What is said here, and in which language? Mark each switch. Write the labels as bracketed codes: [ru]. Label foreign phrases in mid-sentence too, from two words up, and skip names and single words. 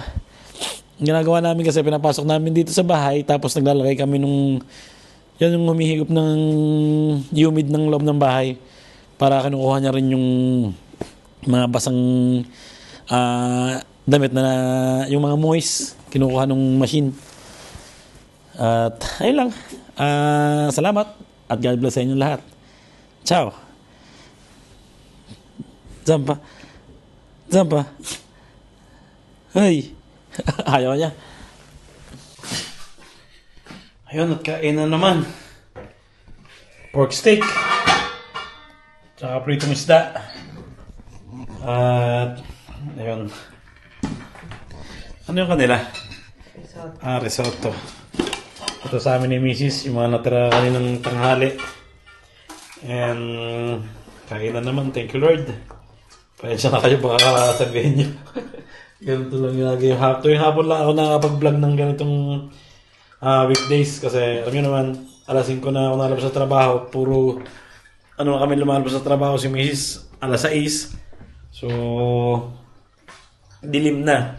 [tl] Ginagawa namin kasi pinapasok namin dito sa bahay tapos naglalagay kami nung yan yung humihigop ng humid ng loob ng bahay para kinukuha niya rin yung mga basang damit na yung mga moist kinukuha ng machine. At ayun lang. Salamat at [en] God bless [tl] sa inyo lahat. [it] Ciao. Zampa. Zampa. Hey. [tl] Ayaw niya. Ayun, at kain na naman. Pork steak. Tsaka pritong isda. At ayun. Ano yung kanila? Risotto. Risotto. Ito sa amin ni Mrs. Yung mga natira kaninang tanghali. And kain na naman. [en] Thank you Lord. [tl] Pasensya na kayo baka sabihin nyo. Ganito lang yung lagi yung hapon. Yung hapon lang ako nakakapag-vlog ng ganitong weekdays. Kasi alam nyo naman, alas 5 na ako nalabas sa trabaho. Puro ano na kami lumalabas sa trabaho si Mrs. alas 6. So dilim na.